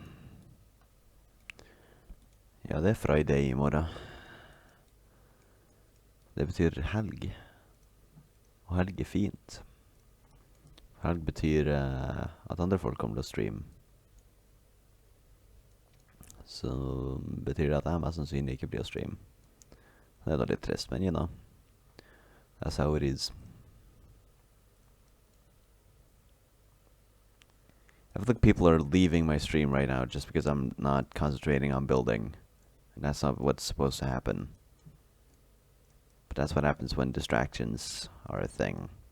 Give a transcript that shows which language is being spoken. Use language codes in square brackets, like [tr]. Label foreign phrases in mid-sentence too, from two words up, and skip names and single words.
[sv] Ja, det är Friday imorgon. Det betyder helg. Och helg är fint. [no] Helg betyr at andre folk kommer til å streame. Så betyr det at jeg mest sannsynlig ikke blir å streame. Det er da litt trist, men [en] you know. That's how it is. I feel like people are leaving my stream right now just because I'm not concentrating on building. And that's not what's supposed to happen. But that's what happens when distractions are a thing.